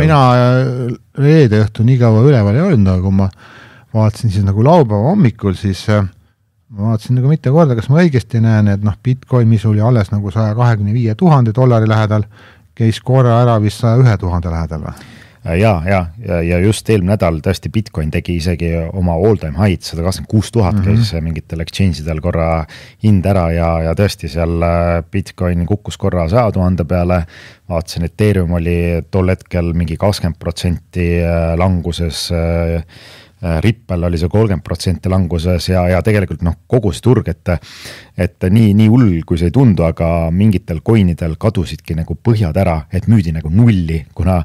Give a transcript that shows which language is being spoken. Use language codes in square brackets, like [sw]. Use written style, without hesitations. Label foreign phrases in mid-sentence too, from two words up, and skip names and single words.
[et] Mina reede õhtu nii kaua üleval ei olnud, aga kui ma vaatasin siis nagu laupäeva hommikul, siis ma vaatasin nagu mitte korda, kas ma õigesti näen, et Bitcoin, mis oli alles nagu $125,000 lähedal, käis korra ära vist 101,000 lähedal või? Ja just eelmine nädal tõesti Bitcoin tegi isegi oma [en] all-time high [et] 126,000 käis mingitel exchange'idel korra hind ära ja tõesti seal Bitcoin kukkus korra 100,000 peale, vaatasin, Ethereum oli tol hetkel mingi 20% languses, Ripple oli see 30% languses ja tegelikult kogu see turg, et nii hull, kui see ei tundu, aga mingitel coinidel kadusidki nagu põhjad ära, et müüdi nagu nulli, kuna